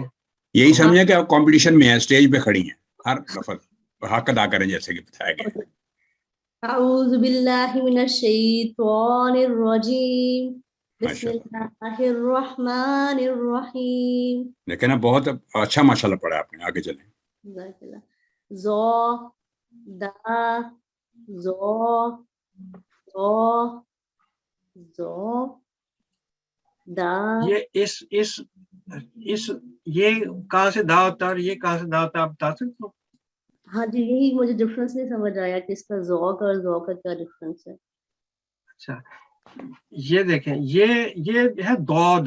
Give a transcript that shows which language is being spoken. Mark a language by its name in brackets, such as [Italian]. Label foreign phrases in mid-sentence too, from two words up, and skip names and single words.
[Urdu] یہی سمجھیں کہ آپ کمپٹیشن میں ہیں, اسٹیج پہ کھڑی ہیں, ہر لفظ حق ادا کریں جیسے کہ بتایا گیا. [Arabic] اعوذ باللہ من الشیطان الرجیم بسم اللہ الرحمن الرحیم. [Urdu] لیکن اب بہت اچھا ماشاءاللہ پڑھا آپ نے, آگے چلیں. زو دا زو زو زو دا. یہ کہاں سے دا ہوتا ہے اور یہ کہاں سے دا ہوتا ہے, آپ بتا سکتے ہو؟ ہاں جی, یہی مجھے ڈفرنس نہیں سمجھ آیا کہ اس کا ذوق اور ذوق کا کیا ڈفرنس ہے. اچھا یہ دیکھیں, یہ ہے دود.